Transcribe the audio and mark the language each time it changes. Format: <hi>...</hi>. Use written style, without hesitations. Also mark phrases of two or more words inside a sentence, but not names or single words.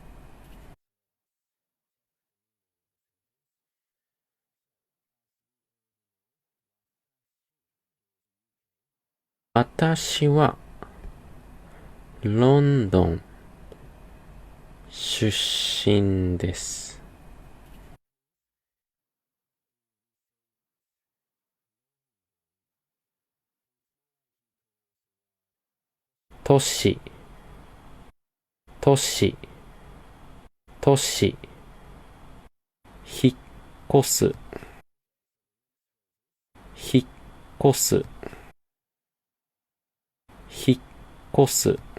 <ja>私はロンドン出身です。都市、都市、都市、引っ越す、引っ越す、引っ越す。</ja>